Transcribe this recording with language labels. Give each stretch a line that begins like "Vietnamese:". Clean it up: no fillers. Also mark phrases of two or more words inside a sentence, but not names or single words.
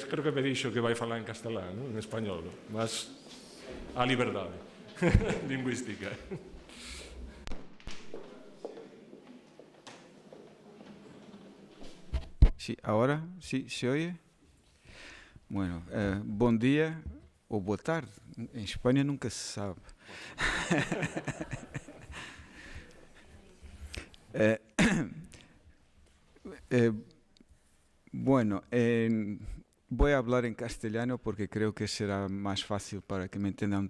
Galician: Creo que me dixo que vai falar en castelán, en español, mas a liberdade lingüística.
Spanish: Sí, ahora sí se oye.
Portuguese: Bueno, bom dia ou boa tarde. Em Espanha nunca se sabe.
Spanish: Bueno, voy a hablar en castellano porque creo que será más fácil para que me entiendan